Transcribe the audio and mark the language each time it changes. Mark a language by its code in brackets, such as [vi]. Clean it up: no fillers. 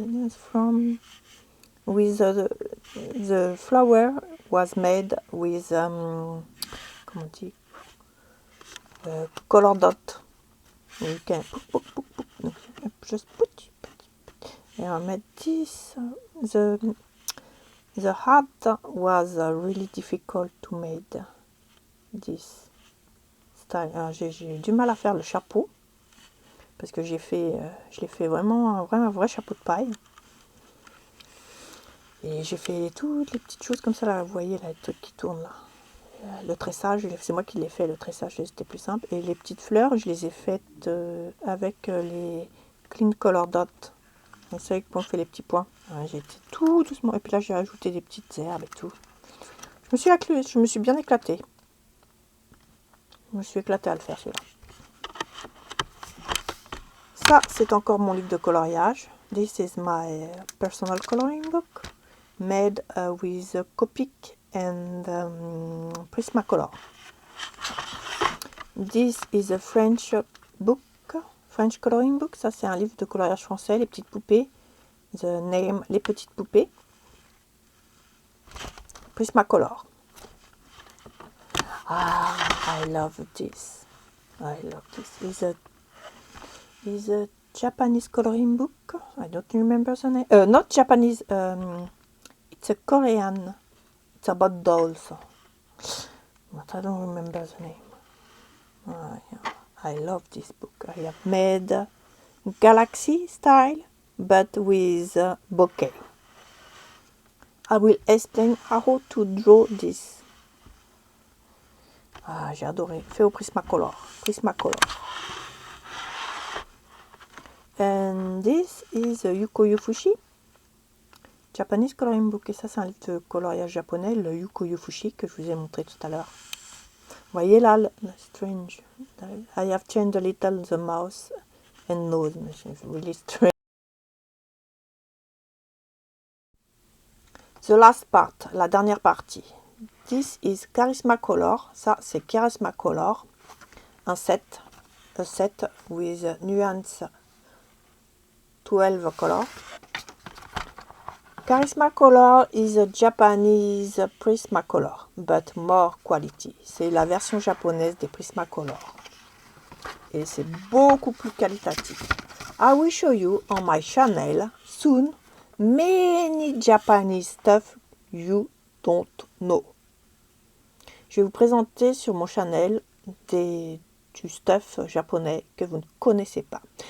[en] It's from, with the flower was made with, [fr] comment on dit, [en] color dot. You can just put, and I made this. The hat was really difficult to make this. [fr] J'ai eu du mal à faire le chapeau parce que je l'ai fait vraiment un vrai chapeau de paille et j'ai fait toutes les petites choses comme ça là, vous voyez là, les trucs qui tournent là, le tressage c'est moi qui l'ai fait, le tressage c'était plus simple, et les petites fleurs je les ai faites avec les clean color dot, vous savez qu'on fait les petits points. J'ai été tout doucement, et puis là j'ai ajouté des petites herbes et tout. Je me suis bien éclatée. Je me suis éclatée à le faire celui-là. Ça, c'est encore mon livre de coloriage. [en] This is my personal coloring book made with Copic and Prismacolor. This is a French book, French coloring book. [fr] Ça, c'est un livre de coloriage français, les petites poupées. [en] The name, [fr] les petites poupées. [en] Prismacolor. Ah, I love this. I love this. Is a Japanese coloring book. I don't remember the name. Not Japanese. It's a Korean. It's about dolls. But I don't remember the name. Yeah. I love this book. I have made Galaxy style, but with bokeh. I will explain how to draw this. [fr] Ah, j'ai adoré. Fait au Prismacolor. [en] And this is a Yuko Yufushi. Japanese Coloring Book. [fr] Et ça, c'est un livre de coloriage japonais, le Yuko Yufushi, que je vous ai montré tout à l'heure. Vous voyez là, le strange. [en] I have changed a little the mouth and nose. It's really strange. The last part, [fr] la dernière partie. [en] This is Charisma Color. [fr] Ça, c'est Charisma Color. Un set. [en] A set with nuance 12 color. Charisma Color is a Japanese Prismacolor, but more quality. [fr] C'est la version japonaise des Prismacolor. Et c'est beaucoup plus qualitatif. [en] I will show you on my channel soon many Japanese stuff you don't know. [fr] Je vais vous présenter sur mon channel du stuff japonais que vous ne connaissez pas.